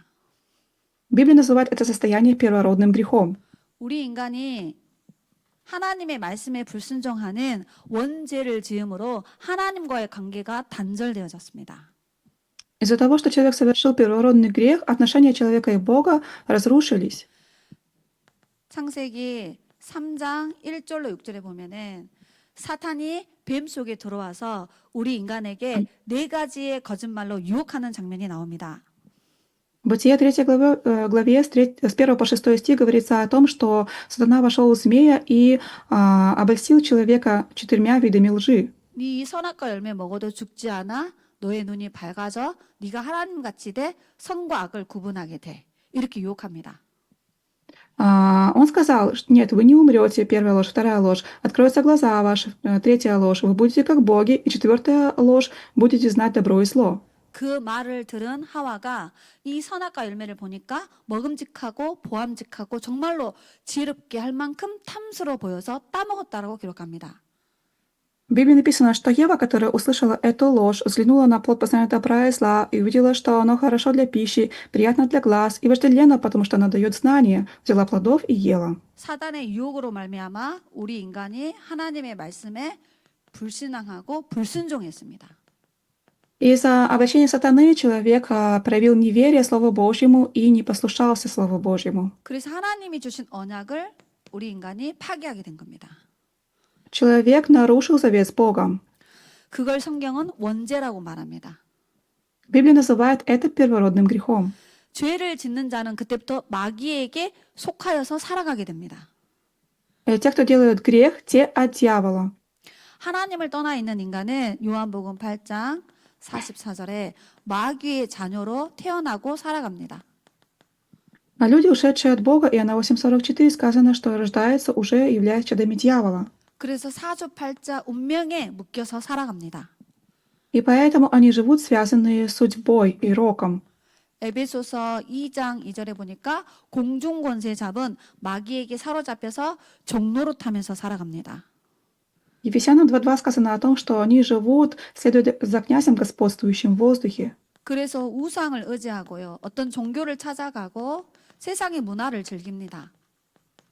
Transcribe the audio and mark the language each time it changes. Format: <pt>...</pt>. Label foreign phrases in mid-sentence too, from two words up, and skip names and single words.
<ru>Библия называет это состояние первородным грехом.</ru> <ko>우리 인간이 하나님의 말씀에 불순종하는 원죄를 지음으로 하나님과의 관계가 단절되어졌습니다.</ko> <ru>Из-за того, что человек совершил первородный грех, отношения человека и Бога разрушились.</ru> <ko>창세기 3장 1절로 6절에 보면은 사탄이 뱀 속에 들어와서 우리 인간에게 네 가지의 거짓말로 유혹하는 장면이 나옵니다.</ko> <ru>Бытие 3 главе с 1 по 6 стих говорится о том, что сатана вошел в змея и обольстил человека 4 видами лжи.</ru> <ko>네 선악과 열매 먹어도 죽지 않아 너의 눈이 밝아져 네가 하나님같이 돼 선과 악을 구분하게 돼. 이렇게 유혹합니다.</ko> <ru>Он сказал, нет, вы не умрете, первая ложь, вторая ложь, откроются глаза ваши, третья ложь, вы будете как боги, и четвертая ложь, будете знать добро и зло.</ru> <ko>그 말을 들은 하와가 이 선악과 열매를 보니까 먹음직하고 보암직하고 정말로 지혜롭게 할 만큼 탐스러워 보여서 따먹었다라고 기록합니다.</ko> <ru>В Библии написано, что Ева, которая услышала эту ложь, взглянула на плод познания добра и зла и увидела, что оно хорошо для пищи, приятно для глаз и вожделенно, потому что оно дает знания, взяла плодов и ела.</ru> <ko>사단의 유혹으로 말미암아 우리 인간이 하나님의 말씀에 불신앙하고 불순종했습니다.</ko> <ru>Из-за обращения сатаны человек проявил неверие Слову Божьему и не послушался Слову Божьему.</ru> <ko>그래서 하나님이 주신 언약을 우리 인간이 파기하게 된 겁니다.</ko> <ru>Человек нарушил завет с Богом.</ru> <ko>그걸 성경은 원죄라고 말합니다.</ko> <ru>Библия называет это первородным грехом.</ru> <ko>죄를 짓는 자는 그때부터 마귀에게 속하여서 살아가게 됩니다.</ko> <ru>Те, кто делают грех, те от дьявола.</ru> <ko>하나님을 떠나 있는 인간은 요한복음 8장 44절에 마귀의 자녀로 태어나고 살아갑니다.</ko> <ru>А люди, ушедшие от Бога, Иоанна 8:44 сказано, что рождаются уже являясь чадами дьявола.</ru> <ko>그래서 사주팔자 운명에 묶여서 살아갑니다.</ko> <ru>И поэтому они живут связанные с судьбой и роком.</ru> <ko>에베소서 2장 2절에 보니까 공중권세 잡은 마귀에게 사로잡혀서 종노릇하면서 살아갑니다.</ko> <ru>Ефесянам 2:2 сказано о том, что они живут, следуя за князем, господствующим в воздухе.</ru> <ko>그래서 우상을 의지하고요. 어떤 종교를 찾아가고 세상의 문화를 즐깁니다.</ko>